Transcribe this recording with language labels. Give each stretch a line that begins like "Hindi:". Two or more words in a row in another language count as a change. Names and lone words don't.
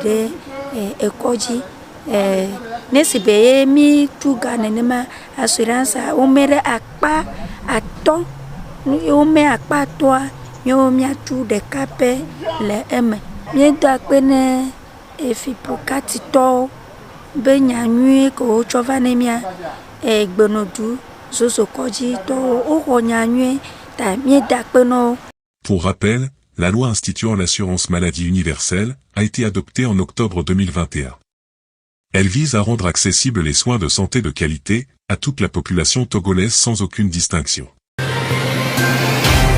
Ewe: ɖe ekɔdzi ne si be ye mi tu ga nenema assurance wome ɖe akpa atɔ wome akpa atɔa míawo míatu ɖeka pɛ le eme míedo akpe ne efiprokatitɔwo be nyanyui ke wotsɔ va ne mía gbenodu zozo kɔdzitɔwo woxɔ nyanyui ta míedo akpe na wo.
French: Pour rappel, la loi instituant l'assurance maladie universelle a été adoptée en octobre 2021. Elle vise à rendre accessibles les soins de santé de qualité à toute la population togolaise sans aucune distinction.